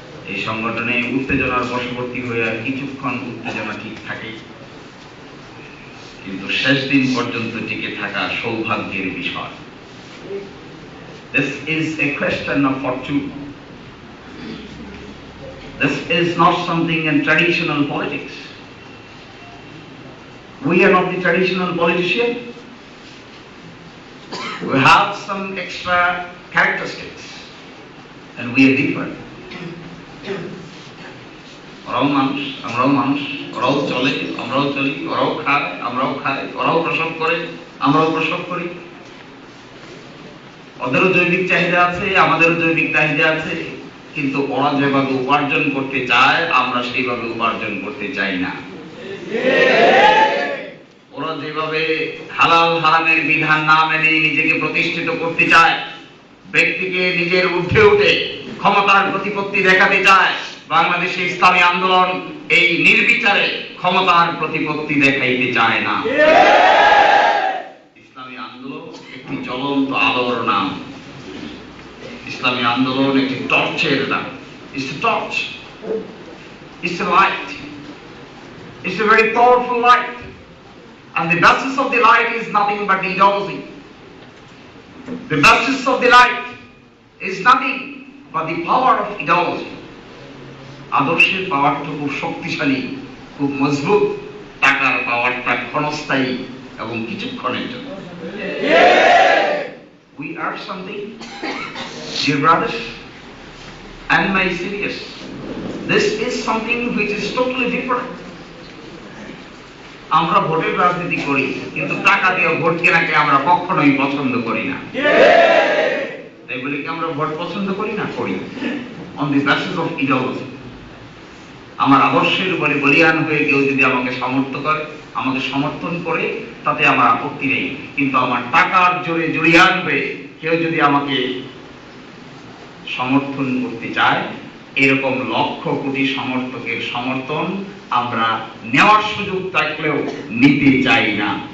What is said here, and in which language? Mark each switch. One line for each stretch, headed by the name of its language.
Bangla: এই সংগঠনে উত্তেজনার বশবর্তী হয়ে কিছুক্ষণ উত্তেজনা ঠিক থাকে, কিন্তু শেষ দিন পর্যন্ত টিকে থাকা সৌভাগ্যের বিষয়।
English: This is a question of fortune. This is not something in traditional politics. We are not the traditional politician. We have some extra characteristics and we are different.
Bangla: ওরাও মানুষ, আমরাও মানুষ, ওরাও চলে, আমরাও চলি, ওরাও খায়, আমরাও খাই, ওরাও প্রসব করে, আমরাও প্রসব করি। ওদেরও জৈবিক চাহিদা আছে, আমাদেরও জৈবিক চাহিদা আছে, কিন্তু ওরা যেভাবে উপার্জন করতে চায় আমরা সেইভাবে উপার্জন করতে চাই না। ওরা যেভাবে হালাল হারামের বিধান না মেনে নিজেকে প্রতিষ্ঠিত করতে চায়, ব্যক্তিকে নিজের ঊর্ধ্বে উঠে ক্ষমতার প্রতিপত্তি দেখাতে চায়, বাংলাদেশে ইসলামী আন্দোলন এই নির্বিচারে ক্ষমতার প্রতিপত্তি দেখাইতে চায় না। ইসলামী আন্দোলন একটি জ্বলন্ত আলোর নাম। ইসলামী আন্দোলন একটি টর্চের নাম।
English: It's a torch. It's a light. It's a very powerful light. And the basis of the light is nothing but the ideology. The basis of the light is nothing but the power of ideology.
Bangla: আদর্শের পাওয়ারটা খুব শক্তিশালী, খুব মজবুত, টাকার পাওয়ারটা ক্ষণস্থায়ী এবং কিছুক্ষণের জন্য।
English: We are something, dear brothers and my serious. This is something which is totally different.
Bangla: আমরা ভোটের রাজনীতি করি, কিন্তু টাকা দিয়ে ভোট কেনাকে আমরা কখনোই পছন্দ করি না। তাই বলে কি আমরা ভোট পছন্দ করি না? করি,
English: on the basis of ideology.
Bangla: আমার আদর্শের উপরে বলিয়ান হয়ে কেউ যদি আমাকে সমর্থন করে তাতে আমার আপত্তি নেই, কিন্তু আমার টাকার জোরে জড়িয়ান হয়ে কেউ যদি আমাকে সমর্থন করতে চায়, এরকম লক্ষ কোটি সমর্থকের সমর্থন আমরা নেওয়ার সুযোগ থাকলেও নিতে চাই না।